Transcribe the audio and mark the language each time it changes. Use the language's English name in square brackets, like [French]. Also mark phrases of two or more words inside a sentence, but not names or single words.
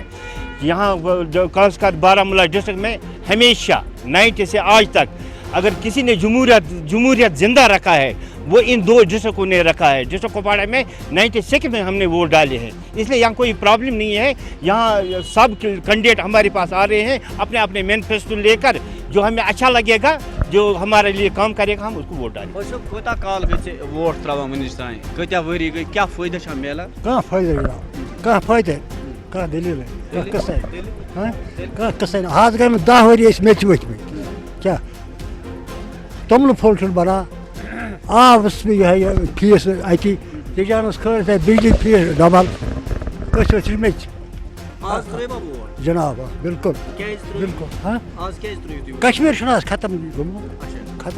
[Urdu] یہاں خاص کر بارہمولہ ڈسٹرکٹ میں ہمیشہ 90 سے آج تک اگر کسی نے جمہوریت زندہ رکھا ہے وہ ان 2 ڈسٹرکوں نے رکھا ہے. ڈسٹرکٹ کپواڑہ میں 96 میں ہم نے ووٹ ڈالے ہیں اس لیے یہاں کوئی پرابلم نہیں ہے. یہاں سب کینڈیڈیٹ ہمارے پاس آ رہے ہیں اپنے اپنے مینیفیسٹو لے کر جو ہمیں اچھا لگے گا جو ہمارے لیے کام کرے گا ہم اس کو ووٹ ڈالیں گے. [Kashmiri] کوتاہ کال گژھِ ووٹ ترٛاوان وٕنِچ تانۍ کۭتیاہ ؤری گٔے کیٛاہ فٲیدٕ چھا میلان؟ کانٛہہ فٲیدٕ کانٛہہ دٔلیٖل کانٛہہ قٕصے نہٕ آز گٔے مےٚ 10 ؤری ٲسۍ مےٚ تہِ ؤتھۍمٕتۍ کیٛاہ توٚملہٕ پھوٚل چھُنہٕ بَنان آب اوس مےٚ یِہوٚے فیٖس اَتی تیجانَس کھٲلۍ تَتہِ بِجلی فیٖس ڈبل أسۍ ٲسۍ مےٚ جِناب بِلکُل کشمیٖر چھُنہٕ آز ختم گوٚمُت ختم